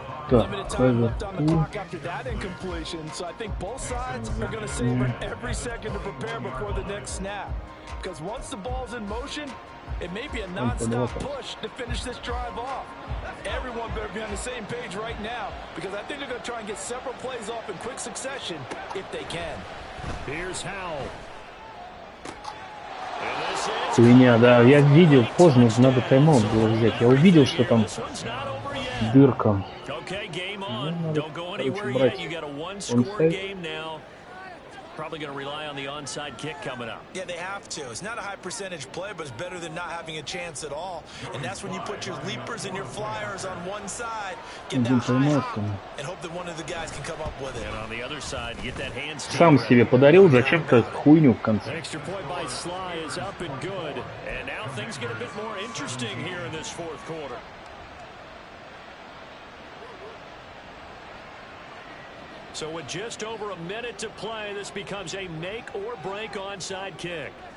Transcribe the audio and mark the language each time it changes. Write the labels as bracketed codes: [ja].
[en] Limited time left on the clock after that incompletion, so I think both sides are going to savor every second to prepare before the next snap. Because once the ball's in motion, it may be a non-stop push to finish this drive off. Everyone better be on the same page right now, because I think they're going to try and get several plays off in quick succession if they can. Here's Howell. [ru] Хуйня, да. Я видел, поздно, надо тайм-аут было взять. Я увидел, что там дырка. Надо, короче, брать онсайд. [en] Probably going to rely on the onside kick coming up. Yeah, they have to. It's not a high percentage play, but it's better than not having a chance at all. And that's when you put your leapers and your flyers on one side, get that high hop, and hope that one of the guys can come up with it. And on the other side, get that hand [ru] Сам себе подарил зачем-то хуйню в конце. [en] Extra point by Sly is up and good. And now things get a bit more interesting here in this fourth quarter. So with just over a minute to play, this becomes a make or break onside kick.